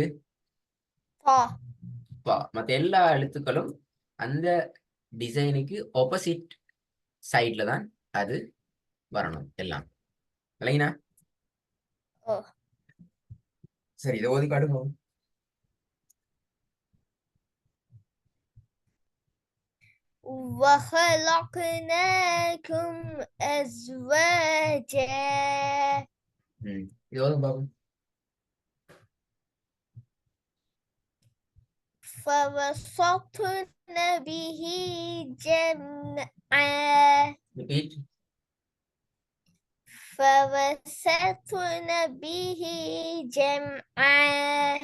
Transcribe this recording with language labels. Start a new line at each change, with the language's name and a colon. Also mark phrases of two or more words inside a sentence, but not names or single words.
Tamil: பா. பா. மத்த எல்லா எழுத்துக்களும் அந்த டிசைனுக்கு
English: opposite side
Tamil: தான் அது வரணும் எல்லாம். இல்லைங்கண்ணா? ஓ. சரி, இதை ஓதி காட்டுங்க.
Arabic: وخلقناكم أزواجا
Tamil: இது ஓதும் பாப்போம்.
Arabic: فوسطن به جمعا
English: Repeat.
Arabic: فوسطن به جمعا